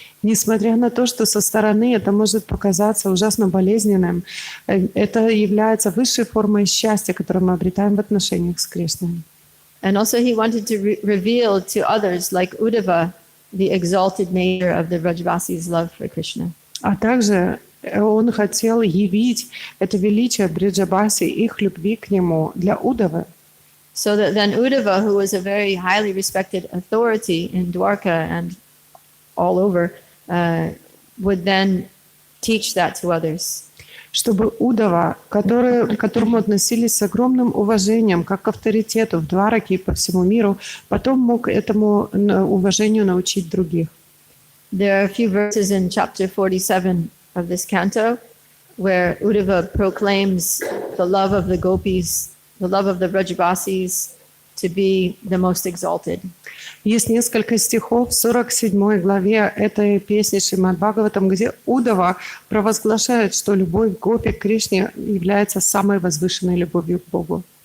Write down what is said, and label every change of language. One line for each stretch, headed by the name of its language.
Russian: Несмотря на то, что со стороны это может показаться ужасно болезненным, это является высшей формой счастья, которую мы обретаем в отношениях с Кришной.
English: And also he wanted to reveal to others, like Uddhava, the exalted nature of the Vrajavasis' love for Krishna.
Russian: А также Он хотел явить это величие Бриджабаси, их любви к нему для Удавы.
English: So that then Uddhava, who was a very highly respected authority in Dwarka and all over, would then teach that to others.
Russian: Чтобы Удава, к которому относились с огромным уважением, как к авторитету в Двараке и по всему миру, потом мог этому уважению научить других.
English: There are a few verses in chapter 47 of this canto where Uddhava proclaims the love of the gopis, the love of the Vrajavasis to be the most exalted.
Russian: Есть несколько стихов в 47 главе этой песни Шримад Бхагаватам, где Удава провозглашает, что любовь гопи к Кришне является самой возвышенной любовью к Богу.